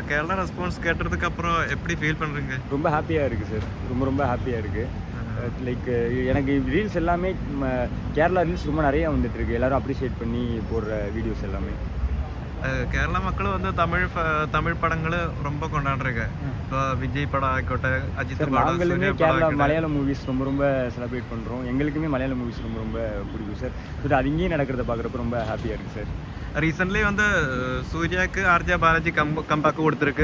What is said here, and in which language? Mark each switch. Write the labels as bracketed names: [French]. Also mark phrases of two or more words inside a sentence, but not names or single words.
[Tamil] கேரளா ரெஸ்பான்ஸ் கேட்டதுக்கு அப்புறம் எப்படி ஃபீல் பண்ணுறீங்க? ரொம்ப ஹாப்பியாக இருக்குது சார். ரொம்ப ஹாப்பியாக இருக்குது. லைக் எனக்கு ரீல்ஸ் எல்லாமே கேரளா ரீல்ஸ் ரொம்ப நிறையா வந்துட்டுருக்கு. எல்லோரும் அப்ரிஷியேட் பண்ணி போடுற வீடியோஸ் எல்லாமே. [Malayalam] കേരള മക്കൾ വന്ന് തമിഴ് പടങ്ങൾ [Tamil] ரொம்ப கொண்டாடுறாங்க. இப்போ விஜய் படம் ஆகட்ടെ, அஜித் படம், நாங்களுமே கேரளா மலையாள மூவிஸ் ரொம்ப செலிப்ரேட் பண்ணுறோம். எங்களுக்குமே மலையாள மூவிஸ் ரொம்ப பிடிக்கும் சார். ஸோ அது இங்கேயும் நடக்கிறத பார்க்குறப்ப ரொம்ப ஹாப்பியாக இருக்குது சார். ரீசெண்ட்லி வந்து சூர்யாவுக்கு ஆர்ஜே பாலாஜி கம்பேக் கொடுத்துருக்கு.